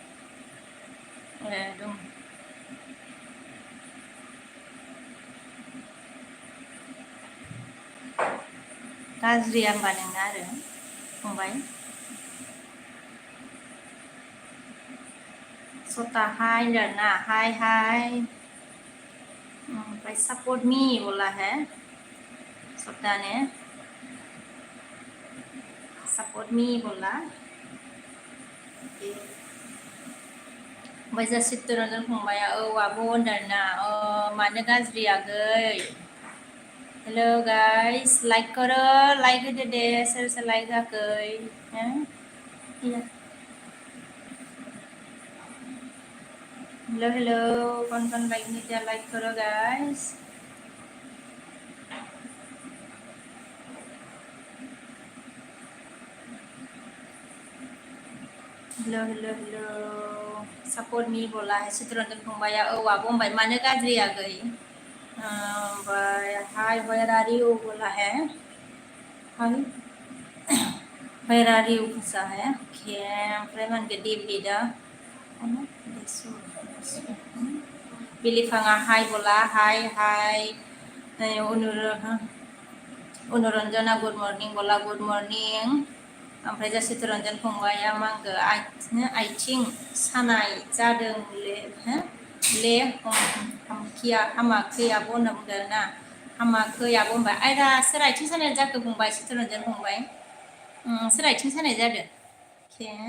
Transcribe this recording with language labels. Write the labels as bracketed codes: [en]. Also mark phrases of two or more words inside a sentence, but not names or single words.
[brx] दं गाज्रिया होमबा नोंना आरो फंबाय सता हाय होनदों ना हाय ओमफ्राय [en] support me [hi] बोला है सता ने [en] support me [brx] बोला ओमफ्राय जा चित्तरन्जन फंबाया औ आब' होनदों ना मानो गाज्रि आगै [en] hello guys [brx] लाइक करो लाइक होदो दे सोर सोर लाइक होआखै [en] hello hello [hi] कौन लाइक नहीं किया लाइक करो गाइस हेलो [en] hello hello support me [hi] बोला है [brx] चित्तरन्जन फंबाया औ आब' होनबाय मानो गाज्रि आगै ओमफ्राय [en] hi where are you [hi] बोला है [en] hi where are you [hi] पूछा है [brx] ओके ओमफ्राय मानगो डेभिडा बिलिफाङा हाय बोला हाय अनुरन्जना [en] good morning [brx] बोला [en] good morning [brx] ओमफ्राय जा चित्तरन्जन फंबाया मांगो आथिं सानाय जादों ले हामाखै आब' होनना बुंदों ना हामाखै आब' होनबाय आयदा सोर आथिं सानाय जाखो बुंबाय चित्तरन्जन फंबाय सोर आथिं सानाय जादों के